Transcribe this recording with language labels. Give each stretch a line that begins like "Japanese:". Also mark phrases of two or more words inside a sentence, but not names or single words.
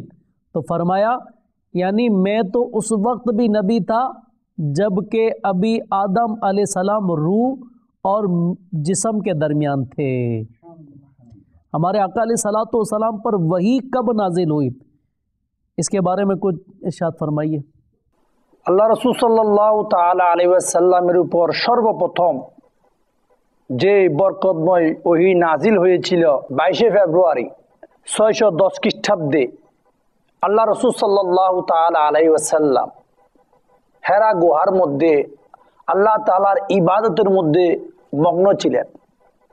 Urdu: تو فرمایا یعنی میں تو اس وقت بھی نبی تھا جب کہ ابھی آدم
Arabic: علیہ السلام
Urdu: روح اور جسم کے درمیان تھے۔ ہمارے آقا
Arabic: علیہ الصلوۃ والسلام
Urdu: پر وحی کب نازل ہوئی، اس کے بارے میں کچھ ارشاد فرمائیے۔
Bangla: আল্লাহ রাসূল
Arabic: صلى الله تعالى عليه وسلم
Bangla: উপর সর্বপ্রথম যে বরকতময় ওহী নাজিল হয়েছিল 22 ফেব্রুয়ারি 610 খ্রিস্টাব্দে, আল্লাহ রাসূল
Arabic: صلى الله تعالى عليه وسلم
Bangla: হেরা গুহার মধ্যে আল্লাহ তাআলার ইবাদতের মধ্যে মগ্ন ছিলেন।